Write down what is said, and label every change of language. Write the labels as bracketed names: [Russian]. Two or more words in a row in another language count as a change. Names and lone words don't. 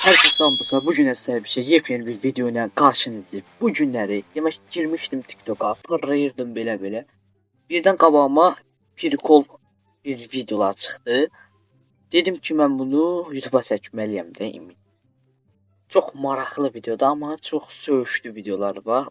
[Turkish] Herkese selam. Bugün size bir şey yepyeni bir video ile karşınızdayım. [Azerbaijani] Bu günləri demək girmişdim TikTok'a, pırlayırdım belə. Birdən qabağıma pirkol bir videolar çıxdı. Dedim ki mən bunu YouTube'a çəkməliyəm də. Çox maraqlı videodur amma çox söyüşlü videolar var.